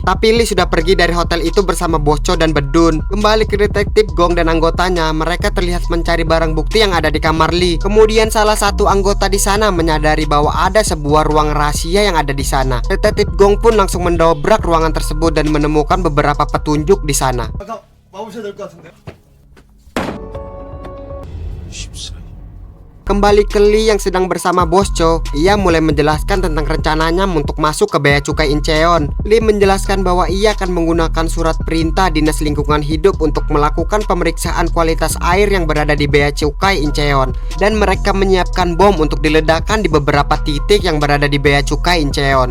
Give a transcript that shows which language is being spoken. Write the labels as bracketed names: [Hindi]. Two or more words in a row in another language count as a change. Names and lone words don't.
[Indonesian] Tapi Lee sudah pergi dari hotel itu bersama Bos Cho dan Bedun. Kembali ke detektif Gong dan anggotanya, mereka terlihat mencari barang bukti yang ada di kamar Lee. Kemudian salah satu anggota di sana menyadari bahwa ada sebuah ruang rahasia yang ada di sana. Detektif Gong pun langsung mendobrak ruangan tersebut dan menemukan beberapa petunjuk di sana. [Korean] 와보셔야 될 것 같은데. [Indonesian] Kembali ke Lee yang sedang bersama Bos Cho, ia mulai menjelaskan tentang rencananya untuk masuk ke Bea Cukai Incheon. Lee menjelaskan bahwa ia akan menggunakan surat perintah Dinas Lingkungan Hidup untuk melakukan pemeriksaan kualitas air yang berada di Bea Cukai Incheon, dan mereka menyiapkan bom untuk diledakkan di beberapa titik yang berada di Bea Cukai Incheon.